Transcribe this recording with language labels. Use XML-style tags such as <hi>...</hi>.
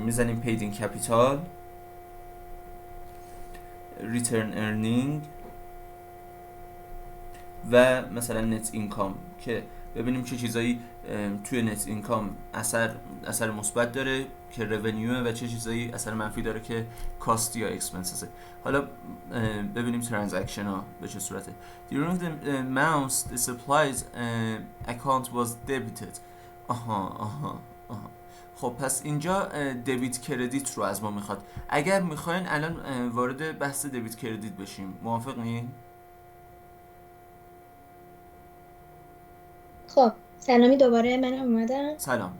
<fa>میزنیم paid in capital، return earning و مثلا نت اینکام، که ببینیم چه چیزایی توی نت اینکام اثر مثبت داره که رونیو، و چه چیزایی اثر منفی داره که کاست یا اکسپنسز. حالا ببینیم ترانزکشن ها به چه صورته.</fa> <en>During the month the supplies account was debited.</en> <fa>آها. خب پس اینجا دبیت کردیت رو از ما میخواد. اگر میخواین الان وارد بحث دبیت کردیت بشیم، موافقین؟ خب سلامی دوباره من اومدم.</fa>